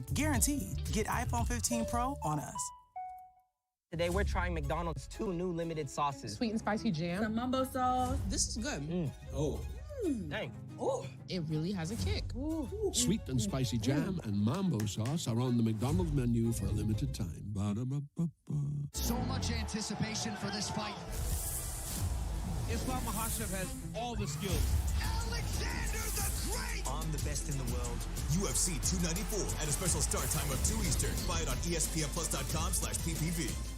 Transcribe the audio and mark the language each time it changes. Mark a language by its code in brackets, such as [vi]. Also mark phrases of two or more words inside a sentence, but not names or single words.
[en] Guaranteed. Get iPhone 15 Pro on us. Today we're trying McDonald's 2 new limited sauces. Sweet and spicy jam. Some mumbo sauce. This is good. Oh. Dang. Oh, it really has a kick. Sweet and spicy jam and mambo sauce are on the McDonald's menu for a limited time. Ba-da-ba-ba-ba. So much anticipation for this fight. Islam Makhachev has all the skills. Alexander the Great! I'm the best in the world. UFC 294 at a special start time of 2 Eastern. Buy it on ESPNplus.com/PPV.